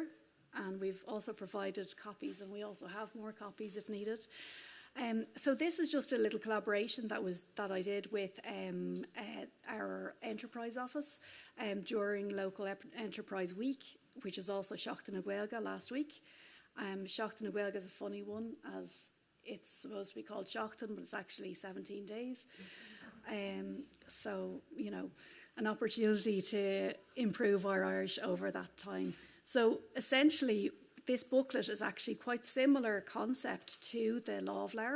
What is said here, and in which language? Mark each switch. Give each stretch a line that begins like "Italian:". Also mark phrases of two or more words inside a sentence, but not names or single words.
English: And we've also provided copies, and we also have more copies if needed. So this is just a little collaboration that I did with our enterprise office during Local Enterprise Week, which is also Seachtain na Gaeilge last week. Seachtain na Gaeilge is a funny one, as it's supposed to be called Seachtain, but it's actually 17 days. So, an opportunity to improve our Irish over that time. So essentially, this booklet is actually quite similar concept to the Lámhleabhar.